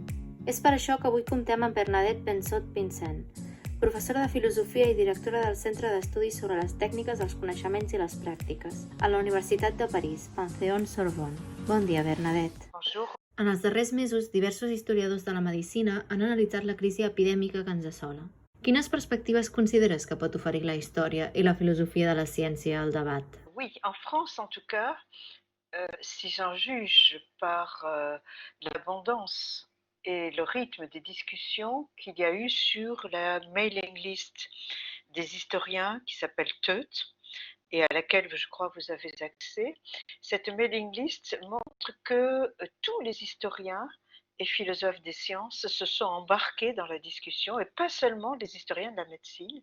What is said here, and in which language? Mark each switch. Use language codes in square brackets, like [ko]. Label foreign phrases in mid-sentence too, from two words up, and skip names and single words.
[ca] És per això que avui comptem amb Bernadette Bensot-Vincent, professora de Filosofia i directora del Centre d'Estudis sobre les Tècniques, els Coneixements i les Pràctiques, a la Universitat de París, Panthéon-Sorbonne. Bon dia, Bernadette. [fr] Bonjour. [ca] En els darrers mesos, diversos historiadors de la medicina han analitzat la crisi epidèmica que ens assola. Quines perspectives consideres que pot oferir la història i la filosofia de la ciència al debat? [fr] Oui, en France en tout cas, si j'en juge par l'abondance et le rythme des discussions qu'il y a eu sur la [en] mailing list [fr] des historiens qui s'appelle TEUT et à laquelle je crois vous avez accès, cette [en] mailing list [fr] montre que tous les historiens et philosophes des sciences se sont embarqués dans la discussion, et pas seulement les historiens de la médecine.